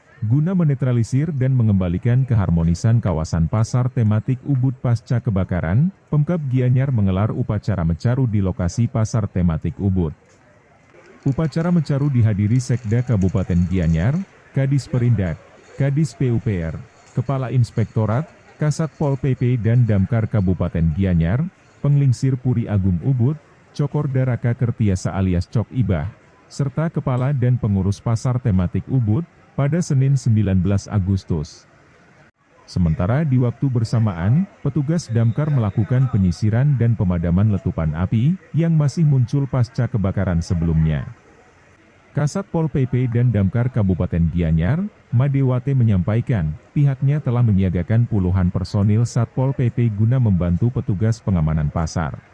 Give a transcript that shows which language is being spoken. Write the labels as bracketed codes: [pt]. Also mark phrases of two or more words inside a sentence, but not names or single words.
[id] Guna menetralisir dan mengembalikan keharmonisan kawasan pasar tematik Ubud pasca kebakaran, Pemkab Gianyar menggelar upacara mencaru di lokasi pasar tematik Ubud. Upacara mencaru dihadiri Sekda Kabupaten Gianyar, Kadis Perindak, Kadis PUPR, Kepala Inspektorat, Kasat Pol PP dan Damkar Kabupaten Gianyar, Penglingsir Puri Agung Ubud, Cokor Daraka Kertiasa alias Cok Ibah, serta Kepala dan Pengurus Pasar Tematik Ubud, pada Senin 19 Agustus. Sementara di waktu bersamaan, petugas damkar melakukan penyisiran dan pemadaman letupan api yang masih muncul pasca kebakaran sebelumnya. Kasat Pol PP dan Damkar Kabupaten Gianyar, Madewate menyampaikan, pihaknya telah menyiagakan puluhan personil Satpol PP guna membantu petugas pengamanan pasar.